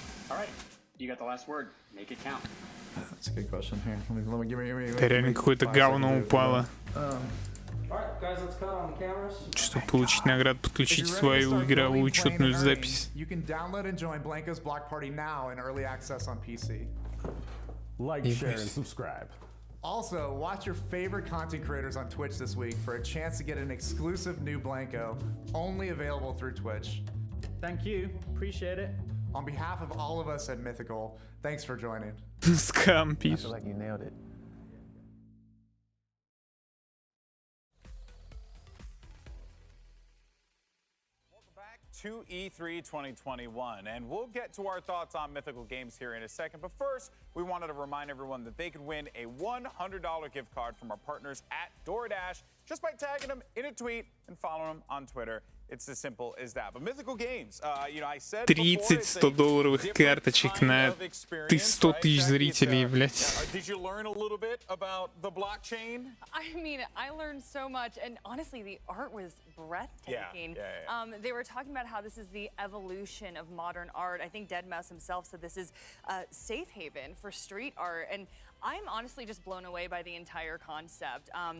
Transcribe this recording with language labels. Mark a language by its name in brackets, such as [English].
[English] All right, you got the last word. Make it count. That's a good question here. Let me give me. [Russian] Да реально какое-то говно упало. [English] Alright, guys, let's cut on cameras. [Russian] Чтобы получить награду, подключить свою игровую учетную запись. [English] You can download and join Blanco's Block Party now in early access on PC. Like, share, and subscribe. Also, watch your favorite content creators on Twitch this week for a chance to get an exclusive new Blanco, only available through Twitch. Thank you. Appreciate it. On behalf of all of us at Mythical, thanks for joining. Scam, I feel like you nailed it. To E3 2021, and we'll get to our thoughts on Mythical Games here in a second. But first, we wanted to remind everyone that they could win a $100 gift card from our partners at DoorDash just by tagging them in a tweet and following them on Twitter. It's as simple as that. But Mythical Games, you know, I said [Russian] 30-100 долларовых карточек на 100 тысяч зрителей, блядь. [English] Did you learn a little bit about the blockchain? I mean, I learned so much, and honestly, the art was breathtaking. They were talking about how this is the evolution of modern art. I think deadmau5 himself said this is a safe haven for street art, and I'm honestly just blown away by the entire concept.